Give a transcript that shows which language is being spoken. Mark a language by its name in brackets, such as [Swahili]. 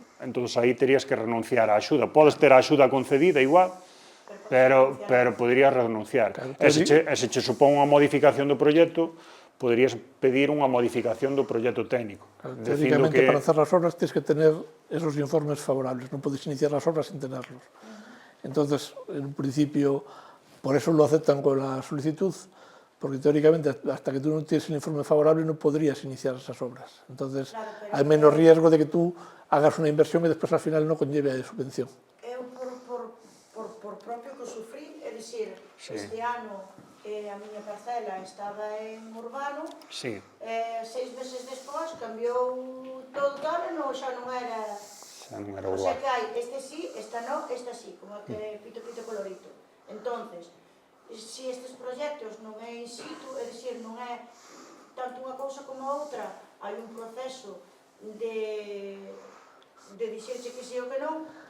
[Galician] Entón, aí terías que renunciar á axuda. Podes ter a axuda concedida igual, pero poderías renunciar. E se che supón unha modificación do proxecto, poderías pedir unha modificación do proxecto técnico. [Spanish] Teóricamente, para hacer las obras tienes que tener esos informes favorables, no puedes iniciar las obras sin tenerlos. Entonces, en un principio, por eso lo aceptan con la solicitud, porque teóricamente hasta que tú no tienes el informe favorable no podrías iniciar esas obras. Entonces, hay menos riesgo de que tú hagas una inversión y después al final no conlleve a subvención. [Galician] Eu, por propio que sufrí, é dicir, este ano a miña parcela estaba en urbano, 6 meses despois cambiou todo tal e xa non era urbano. O sea que hai este sí, esta no, esta sí, como que pito colorito. Entonces, se estes proxectos non é in situ, é dicir, non é tanto unha cousa como outra, hai un proceso de dixerche que sí ou que non.